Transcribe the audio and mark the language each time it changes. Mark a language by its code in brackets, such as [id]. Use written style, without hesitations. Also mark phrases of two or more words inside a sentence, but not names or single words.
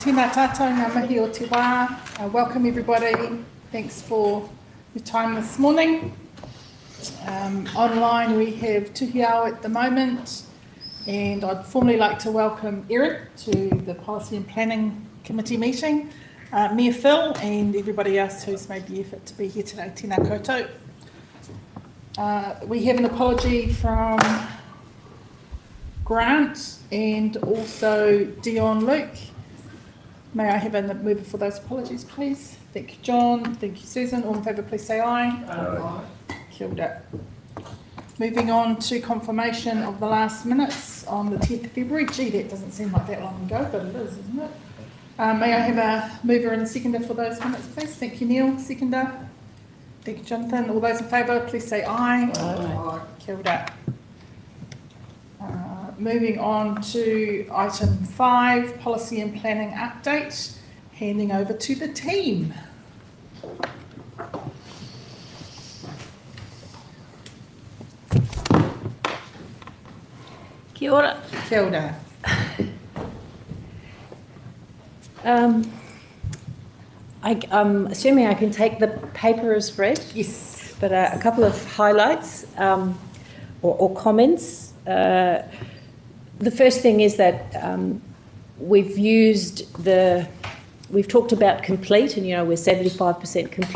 [mi] Tēnā tātou, ngā mihi o te wā. [en] Welcome everybody. Thanks for your time this morning. Online we have Tuhiao at the moment, and I'd formally like to welcome Eric to the Policy and Planning Committee meeting, Mayor Phil and everybody else who's made the effort to be here today. [mi] Tēnā koutou. [en] We have an apology from Grant and also Dion Luke. May I have a mover for those apologies, please? Thank you, John. Thank you, Susan. All in favour, please say aye. Aye. [mi] Kia ora. [en] Moving on to confirmation of the last minutes on the 10th of February. Gee, that doesn't seem like that long ago, but it is, isn't it? May I have a mover and a seconder for those minutes, please? Thank you, Neil. Seconder. Thank you, Jonathan. All those in favour, please say aye. Aye. [mi] Kia ora. [en] Moving on to item 5, policy and planning update, handing over to the team. [mi] Kia ora. Kia ora. [en] I'm assuming I can take the paper as read. Yes. But a couple of highlights or comments. The first thing is that we've talked about complete, and we're 75% complete.